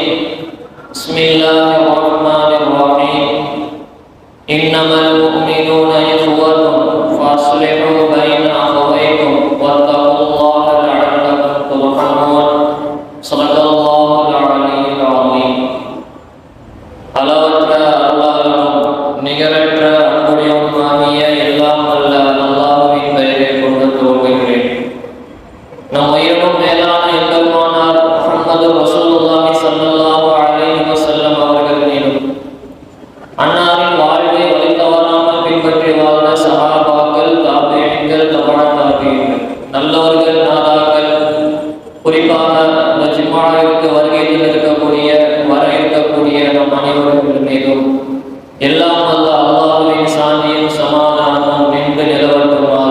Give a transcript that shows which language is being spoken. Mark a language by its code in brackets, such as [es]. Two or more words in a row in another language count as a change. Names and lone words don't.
[ar] بسم الله الرحمن الرحيم. إنما المؤمنون إخوة فأصلحوا بين أخويكم واتقوا الله لعلكم ترحمون. صدق الله العلي العظيم. [ta] அளவற்ற அல்லாஹ்வும் நிகரற்ற அன்புடையவனுமாகிய எல்லாம் வல்ல அல்லாஹ்வின் பெயரை கொண்டு துவங்குகிறேன். நம் உயிரினும் மேலான எம்பெருமானார் முஹம்மது [ar] رسول الله صلى الله عليه وسلم [ta] அவர்கள் மீதும் அன்னாரின் வாழ்வை வழிதவறாமல் பின்பற்றி வாழ்ந்த சஹாபாக்கள், தாபிஈன்கள், தபஅ தாபிஈன்கள், நல்லவர்கள், நாதாக்கள், குறிப்பாக இந்த ஜும்ஆவிற்கு வருகை தந்திருக்கக்கூடிய வர இருக்கக்கூடிய நம் அனைவர்கள் மீதும் எல்லாம் வல்ல அல்லாஹ்வின் சாந்தியும் சமாதானமும் நின்று நிலவட்டுமாக.